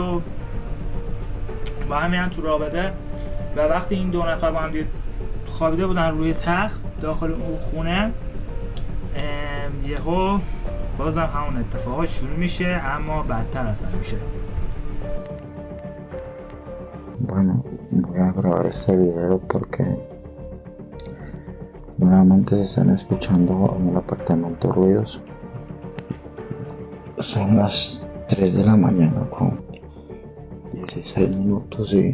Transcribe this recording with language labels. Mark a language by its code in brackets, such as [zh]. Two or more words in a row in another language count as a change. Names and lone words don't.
[fa] و با هم میرن تو رابطه و وقتی این دو نفر با هم خوابیده بودن روی تخت داخل اون خونه، یهو بازم همون اتفاقات شروع میشه اما بدتر اصلا میشه. [es] Bueno, voy a grabar este video porque nuevamente se están escuchando en el apartamento ruidos. Son las 3 de la mañana con 16 minutos y...